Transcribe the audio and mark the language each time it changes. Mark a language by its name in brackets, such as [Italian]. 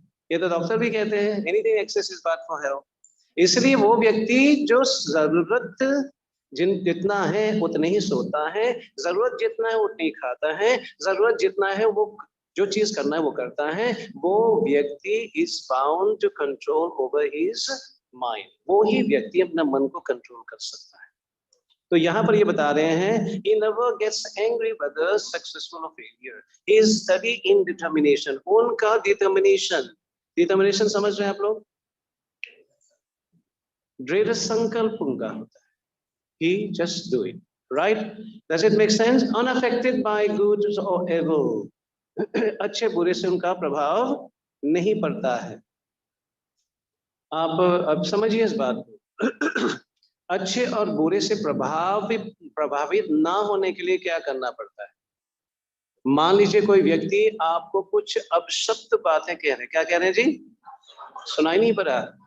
[Hindi] ये तो डॉक्टर भी कहते हैं, [English] Anything excess is bad for health. [Hindi] इसलिए वो व्यक्ति जो जरूरत जितना है उतना ही सोता है, जरूरत जितना है उतना ही खाता है, जरूरत जितना है वो जो चीज करना है वो करता है, वो व्यक्ति [English] Is bound to control over his mind. [Hindi] वो ही व्यक्ति अपना मन को कंट्रोल कर सकता है। तो यहाँ पर ये बता रहे हैं, [English] he never gets angry whether successful or failure. He is steady in determination. [Hindi] उनका determination समझ रहे हैं आप लोग? दृढ़ संकल्प उनका होता है। [English] He just do it, right? Does it make sense? Unaffected by good or evil. [Hindi] अच्छे बुरे से उनका प्रभाव नहीं पड़ता है। आप अब समझिए इस बात को। अच्छे और बुरे से प्रभावित ना होने के लिए क्या करना पड़ता है? मान लीजिए कोई व्यक्ति आपको कुछ अपशब्द बातें कह रहे हैं, क्या कह रहे हैं जी? सुनाई नहीं पड़ा?